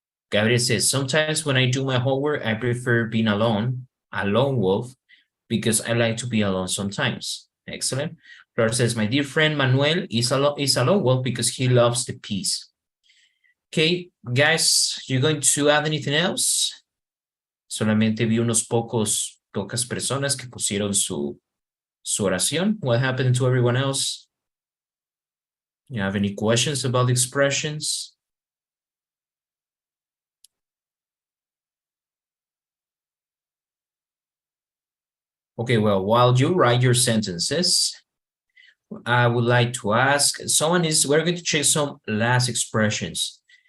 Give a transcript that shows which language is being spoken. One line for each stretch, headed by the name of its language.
English: Gabriel says, sometimes when I do my homework, I prefer being alone, a lone wolf, because I like to be alone sometimes. Excellent. Flor says, my dear friend Manuel is a lone wolf because he loves the peace. Okay, guys, you going to add anything else?
Spanish: Solamente vi pocas personas que pusieron su oración.
English: What happened to everyone else? You have any questions about the expressions? Okay, well, while you write your sentences, I would like to ask, we're going to check some last expressions.